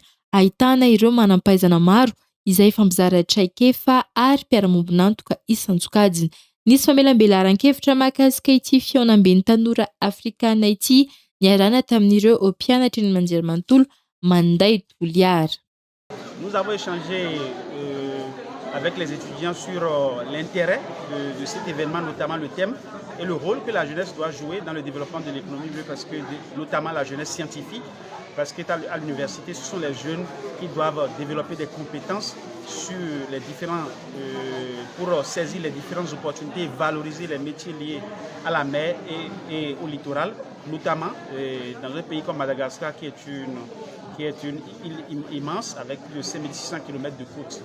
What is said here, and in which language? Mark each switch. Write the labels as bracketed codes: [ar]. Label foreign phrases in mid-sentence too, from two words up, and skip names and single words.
[mg] Ahitana ireo manam-pahaizana maro izay fampizara traikefa ary mpiara-miombonantoka isan-tsokajiny. Nisy famelam-belaran-kevitra mahakasika ity fionamben'ny tanora afrikana ity niarana tamin'ireo mpianatra eny anjerimanontolo manday Toliary. [fr] Nous avons échangé avec les étudiants sur l'intérêt de cet événement, notamment le thème et le rôle que la jeunesse doit jouer dans le développement de l'économie bleue, parce que notamment la jeunesse scientifique, parce qu'à l'université, ce sont les jeunes qui doivent développer des compétences sur les différents, pour saisir les différentes opportunités et valoriser les métiers liés à la mer et au littoral, notamment dans un pays comme Madagascar qui est une île immense avec plus de 5600 km de côte.